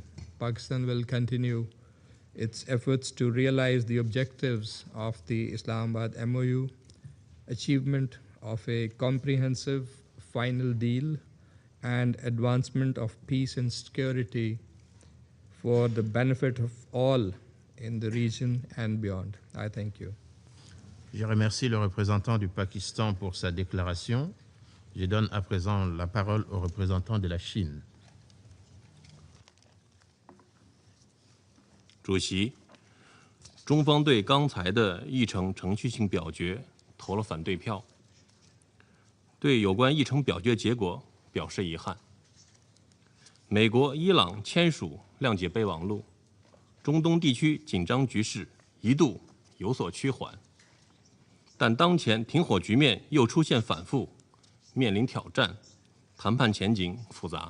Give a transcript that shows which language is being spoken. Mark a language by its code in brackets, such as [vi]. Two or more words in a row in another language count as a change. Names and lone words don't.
[en] Pakistan will continue its efforts to realize the objectives of the Islamabad MOU, achievement of a comprehensive final deal, and advancement of peace and security for the benefit of all in the region and beyond. I thank you. [fr] Je remercie le représentant du Pakistan pour sa déclaration. Je donne à présent la parole au représentant de la Chine. [zh] 主席，中方对刚才的议程程序性表决投了反对票，对有关议程表决结果表示遗憾。美国、伊朗签署谅解备忘录，中东地区紧张局势一度有所趋缓，但当前停火局面又出现反复，面临挑战，谈判前景复杂。